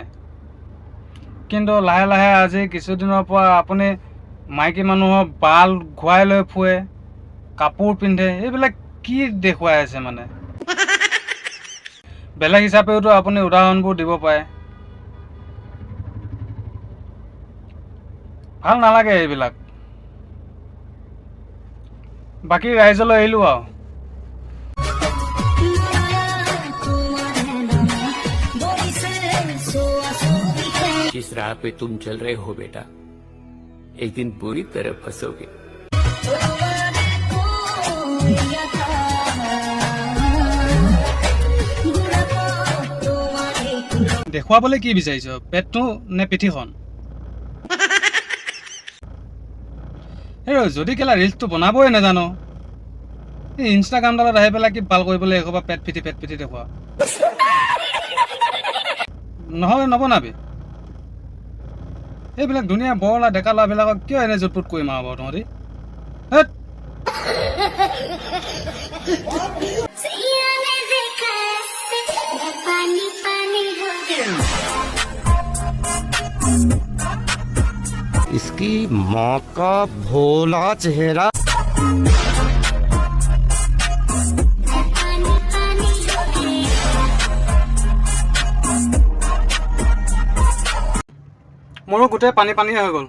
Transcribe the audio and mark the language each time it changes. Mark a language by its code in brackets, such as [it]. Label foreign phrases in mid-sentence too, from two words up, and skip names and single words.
[as] কিন্তু লাহে লাহে আজি কিছুদিনৰ পৰা আপুনি মাইকী মানুহৰ বাল ঘূৰাই লৈ ফুৰে, কাপোৰ পিন্ধে, এইবিলাক কি দেখুৱাই আছে মানে? বেলেগ হিচাপেওতো আপুনি উদাহৰণবোৰ দিব পাৰে। ভাল নালাগে এইবিলাক। বাকী ৰাইজলৈ এৰিলোঁ আৰু। [hi] जिस राह पे तुम चल रहे हो बेटा, एक दिन पूरी तरह फंसोगे। [as] দেখুৱাবলৈ কি বিচাৰিছ? পেটটো নে পিঠিখন? যদি কেলা ৰিলছটো বনাবই নাজানো, এই ইনষ্টাগ্ৰামডালত আহি পেলাই কি ভাল কৰিবলৈ এসোপা পেট পিঠি দেখুৱা। নহ'লে নবনাবি। এইবিলাক ধুনীয়া বৰলা ডেকা ল'ৰাবিলাকক কিয় এনে জুটপুট কৰি মাৰ বাৰু তহঁতি? [hi] इसकी माँ का भोला चेहरा। [as] মোৰো গোটেই পানী হৈ গ'ল।